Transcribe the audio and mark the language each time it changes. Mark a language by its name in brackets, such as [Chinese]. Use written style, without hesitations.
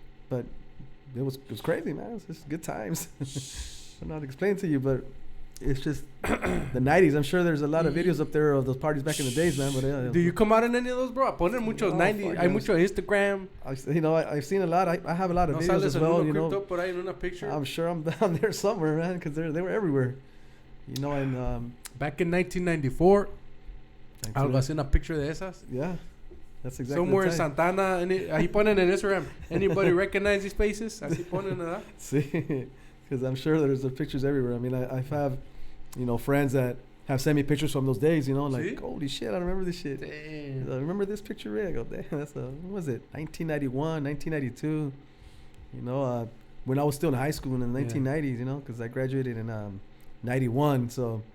[English] But it was crazy, man. It was just good times. I don't know how to explain to you, but it's just the 90s. I'm sure there's a lot of videos up there of those parties back in the days, man. But do you come out in any of those, bro? [Spanish] Ponen muchos 90s. Hay mucho Instagram. [English] You know, I've seen a lot. I have a lot of videos as well. You know, [Spanish] por ahí en una [English] picture. I'm sure I'm down there somewhere, man, because they were everywhere. You know, and back in [Spanish] 1994, algo así, una picture de esas. [English] Yeah, that's exactly. Somewhere in [Spanish] Santana, ahí ponen en Instagram. [English] Anybody recognize these faces? [Spanish] Así ponen, ¿verdad? Sí, [English] because I'm sure there's pictures everywhere. I mean, I have, you know, friends that have sent me pictures from those days, you know, like, holy shit, I remember this shit. Damn. I remember this picture, Rick. I go, damn, what was it, 1991, 1992, you know, when I was still in high school in the 1990s, you know, because I graduated in 91, so.